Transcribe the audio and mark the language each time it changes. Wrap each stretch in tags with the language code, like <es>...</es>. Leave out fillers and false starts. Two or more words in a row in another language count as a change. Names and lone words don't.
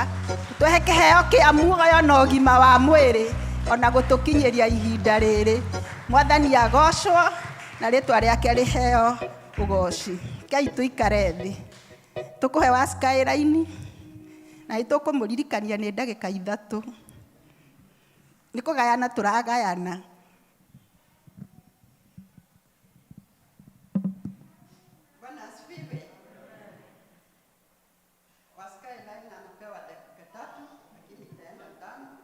<ki>Tũhe kĩheo kĩa muoyo na ũgima wa mwĩrĩ, ona gũtũkinyĩria ihinda rĩrĩ. Mwathani agocwo na rĩtwa rĩake rĩheo ũgoci. Kei tũikare thĩ. Tũkũhe wa Skyline na nĩtũkũmũririkania nĩ ndagĩka 3. Nĩ kũgayana tũragayana.</ki> <sw>Bwana asifiwe. Wasikae laini anapewa dakika 3 lakini itaenda 5.</sw>